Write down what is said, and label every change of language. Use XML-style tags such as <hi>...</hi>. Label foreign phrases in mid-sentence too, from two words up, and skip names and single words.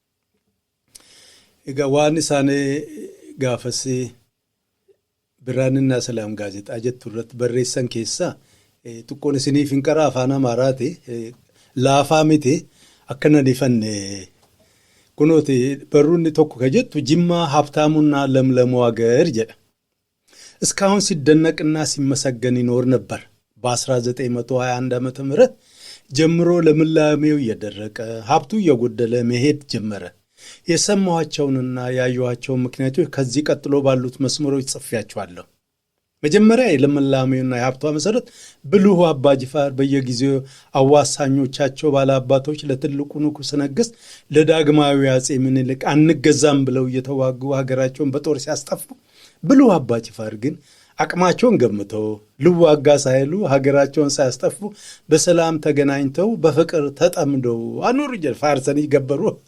<om>Egaa waan isaan gaafas Biraanina Salaam gaazexaa jettu irratti barreessan keessaa xiqqoon isiniif hin qaraa afaan Amaaraati laafaa miti. Akkana dhifanne kunooti barruunni tokko ka jettu Jimmaa</om> <am>ሀብታሙና ለምለሙ ሀገር</am> <om>jedha.</om> <am>እስካሁን ሲደነቅና ሲመሰገን ይኖር ነበር። በ1921 ዓመተ ምህረት ጀምሮ ለምላሜው እየደረቀ ሀብቱ እየጎደለ መሄድ ጀመረ። የሰማኋቸውንና ያዩዋቸውን ምክንያቶች ከዚህ ቀጥሎ ባሉት መስመሮች ጽፌያቸዋለሁ። መጀመሪያ የለምላሜውና የሀብቷ መሰረት ብልሁ አባ ጅፋር በየጊዜው አዋሳኞቻቸው ባለአባቶች ለትልቁ ንጉሠ ነገሥት ለዳግማዊ አጼ ምኒልክ አንገዛም ብለው እየተዋጉ ሀገራቸውን በጦር ሲያስጠፉ ብልሁ አባ ጅፋር ግን አቅማቸውን ገምተው ልዋጋ ሳይሉ ሀገራቸውን ሳያስጠፉ በሰላም ተገናኝተው በፍቅር ተጠምደው አኖሩ ጀል ፋርሰን ይገበሩ</am>